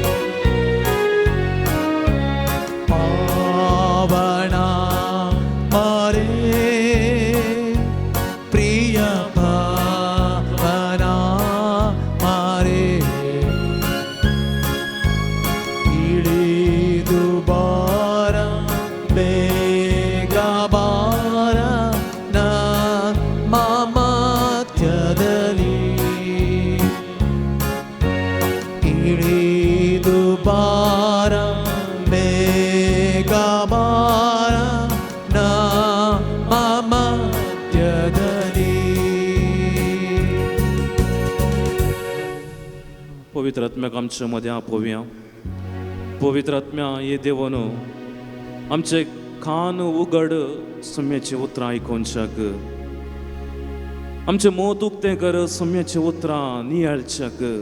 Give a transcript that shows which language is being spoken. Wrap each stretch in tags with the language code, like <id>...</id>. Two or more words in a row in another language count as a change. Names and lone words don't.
<kn>ಪಾವನ ಮಾರೆ ಪ್ರಿಯ ಪಾವನ ಮಾರೆ ಇಳಿದು ಬಾರ ಬೇಗ ಬಾರ ನಮ್ಮ ಮಧ್ಯದಲ್ಲಿ. ಇಳಿದು ಬಾರ ಬೇಗ ಬಾರ ನಮ್ಮ ಮಧ್ಯದಲ್ಲಿ.</kn> <kok>पवित्र आत्म्याक आमच्या मदें आपोवया. पवित्र आत्म्या हे देवान आमचे कान उगड सम्याचे उतरां आयकोनशाक. आमचे मोत उक्तें कर सम्याचे उतरां नियाळच्याक.</kok>